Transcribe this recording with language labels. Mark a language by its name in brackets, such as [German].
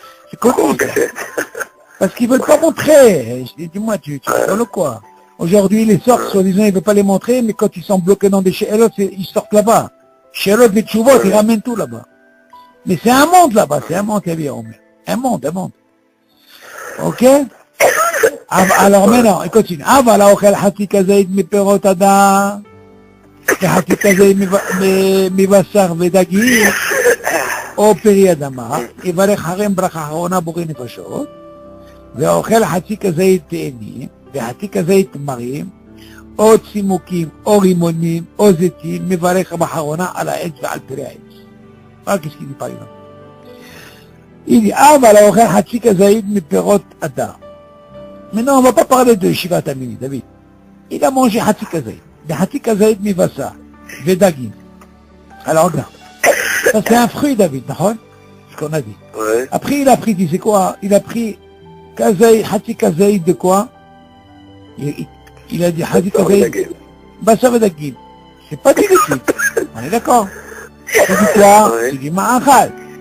[French] C'est comme en cachette. Parce qu'ils veulent pas montrer. Je dis, dis-moi, tu rigoles quoi? Aujourd'hui, les sortent, soi-disant, ils ne veulent pas les montrer, mais quand ils sont bloqués dans des chélotes, ils sortent là-bas. Chélotes, des tchouvot, ils ramènent tout là-bas. Mais c'est un monde là-bas, c'est un monde, un monde. Ok? Alors maintenant, il continue. [Hebrew] Voilà, אוכל חצי כזית מפירות אדם, וחצי כזית מבשר ודגים, או פרי אדמה, יברך הרם ברכה אחרונה בורא נפשות, ואוכל חצי כזית תאנים, וחצי כזית תמרים, או צימוקים, או רימונים, או זיתים, מברך באחרונה על העץ ועל פרי העץ. [French] רק qu'est-ce qu'il dit par exemple? Il dit, [Hebrew] אבל האוכל חצי כזית מפירות אדם. [French] Maintenant, on ne va pas parler de Shivat Amini, David. Il a mangé [Hebrew] חצי כזית, וחצי כזית מבשר, ודגים. [French] Alors regarde, ça c'est un fruit, David, נכון? Ce qu'on a dit. Ouais. Après, il a pris, tu sais quoi? Il a pris חצי כזית de quoi? Il a dit Hadi Kazaïd, Bassa Vedagim. C'est pas du liquide. On est d'accord? C'est du quoi? C'est du ma'achal.